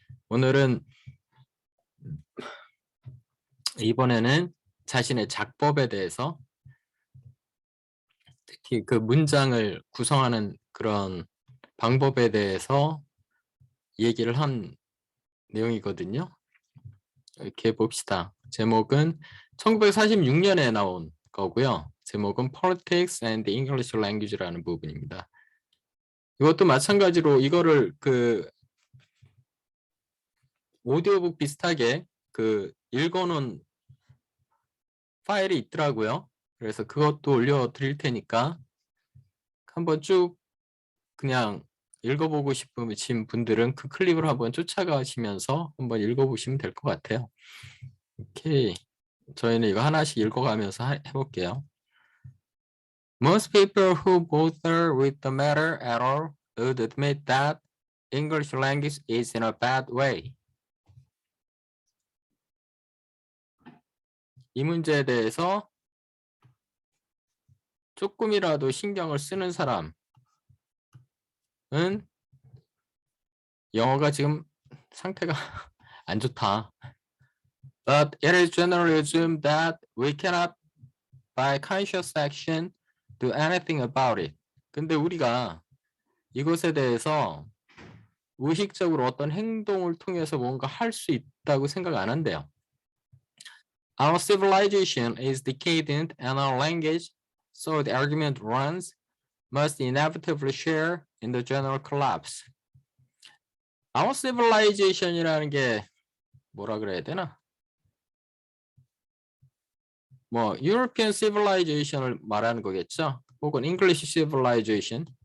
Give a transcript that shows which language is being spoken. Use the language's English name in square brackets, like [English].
[Korean] 오늘은 이번에는 자신의 작법에 대해서 특히 그 문장을 구성하는 그런 방법에 대해서 얘기를 한 내용이거든요. 이렇게 봅시다. 제목은 1946년에 나온 거고요. 제목은 Politics and the English Language라는 부분입니다. 이것도 마찬가지로 이거를 오디오북 비슷하게 읽어놓은 파일이 있더라고요. 그래서 그것도 올려드릴 테니까 한번 쭉 그냥 읽어보고 싶으신 분들은 그 클립을 한번 쫓아가시면서 한번 읽어보시면 될 것 같아요. 오케이. 저희는 이거 하나씩 읽어가면서 해볼게요. [English] Most people who bother with the matter at all would admit that English language is in a bad way. [Korean] 이 문제에 대해서 조금이라도 신경을 쓰는 사람은 영어가 지금 상태가 안 좋다. [English] But it is generally assumed that we cannot, by conscious action, do anything about it. [Korean] 근데 우리가 이것에 대해서 의식적으로 어떤 행동을 통해서 뭔가 할 수 있다고 생각 안 한대요. [English] Our civilization is decadent and our language, so the argument runs, must inevitably share in the general collapse. Our civilization [Korean] 이라는 게 뭐라 그래야 되나? 뭐 [English] European civilization [Korean] 을 말하는 거겠죠? 혹은 [English] English civilization.